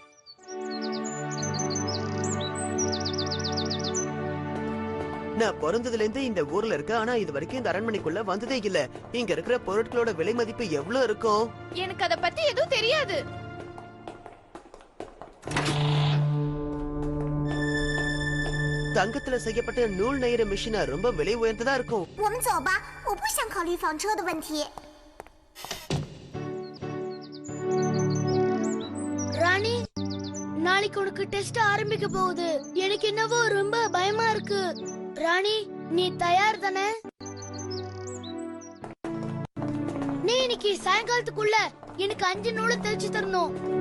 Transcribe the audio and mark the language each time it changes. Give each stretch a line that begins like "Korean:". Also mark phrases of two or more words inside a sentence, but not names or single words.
Tamil: நான் பிறந்ததுல இருந்து இந்த ஊர்ல இருக்க, ஆனா இது வரைக்கும் இந்த அரண்மனைக்குள்ள வந்ததே இல்ல. இங்க இருக்கிற பொருட்களோட விலை மதிப்பு எவ்வளவு இருக்கும்? எனக்கு அத பத்தி எதுவும் தெரியாது. தங்கத்துல செய்யப்பட்ட நூல் நெய்யற மிஷினா ரொம்ப விலை உயர்ந்ததா இருக்கும்.
Chinese: 我们走吧，我不想考虑房车的问题。
Tamil: ராணி, நாளைக்கு உனக்கு டெஸ்ட் ஆரம்பிக்க போகுது. எனக்கு என்னவோ ரொம்ப பயமா இருக்கு. ராணி, நீ தயார் தானே? நீ இன்னைக்கு சாயங்காலத்துக்குள்ள எனக்கு 5 நூலை தைச்சு தரணும்.